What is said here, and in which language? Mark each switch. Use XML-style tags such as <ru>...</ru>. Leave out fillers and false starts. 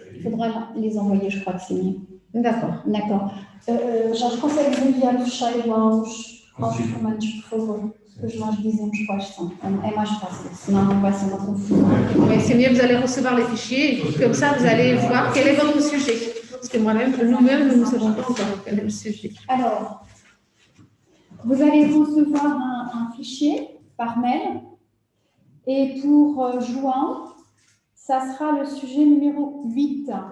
<fr>il faudra les envoyer, je crois que c'est mieux. D'accord. D'accord.</fr> <pt>Jorge, consegue enviar o fecheiro aos Consigo. comandos, por favor? Depois nós dizemos quais são. É mais fácil, senão não vai ser uma confusão.</pt> <fr>Mais c'est mieux, vous allez recevoir les fichiers, et comme ça, vous allez voir quel est votre sujet. Parce que moi-même, nous-mêmes, nous ne savons pas encore quel est le sujet. Alors, vous allez recevoir un fichier par mail et pour juin, ça sera le sujet numéro 8.</fr>